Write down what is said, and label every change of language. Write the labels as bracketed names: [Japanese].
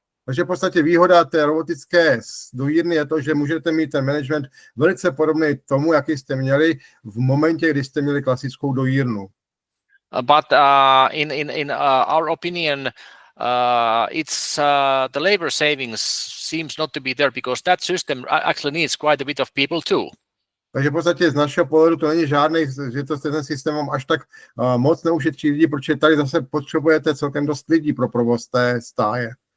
[Czech] Takže v podstatě výhoda té robotické dojírny je to, že můžete mít ten management velice podobný tomu, jaký jste měli v momentě, kdy jste měli klasickou dojírnu. [English] But in our opinion, it's the labor savings seems not to be there because that system actually needs quite a bit of people too. [Czech] Takže v podstatě z našeho pohledu to není žádný, že to ten systém vám až tak moc neušetří lidi, protože tady zase potřebujete celkem dost lidí pro provoz té stáje.